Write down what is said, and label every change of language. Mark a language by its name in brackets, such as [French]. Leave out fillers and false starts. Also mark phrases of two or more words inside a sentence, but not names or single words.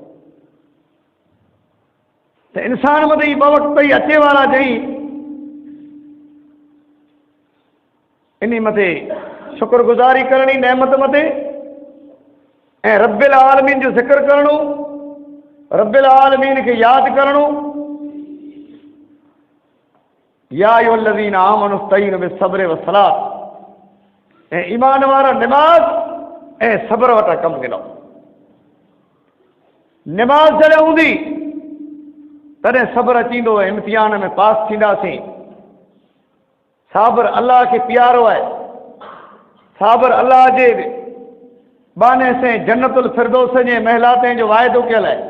[Sindhi] त इंसान मथे ई ॿ वक़्त ई अचे वारा जई, इन मथे शुक्रगुज़ारी करणी नेमत मथे, ऐं [Arabic] رب العالمين [Sindhi] जो ज़िक्र करणो, [Arabic] رب العالمين [Sindhi] खे यादि करणो। [Arabic] يا أيها الذين آمنوا استعينوا بالصبر والصلاة, [Sindhi] ऐं ईमान वारा निमाज़ ऐं सब्र वटां कमु गिनो। निमाज़ जॾहिं हूंदी तॾहिं सब्र अचींदो, इम्तिहान में पास थींदासीं। साबिर अल्लाह खे प्यारो आहे, साबिर अल्लाह जे बाने से [Arabic] جنة الفردوس [Sindhi] जे महलातनि जो वाइदो कयल आहे।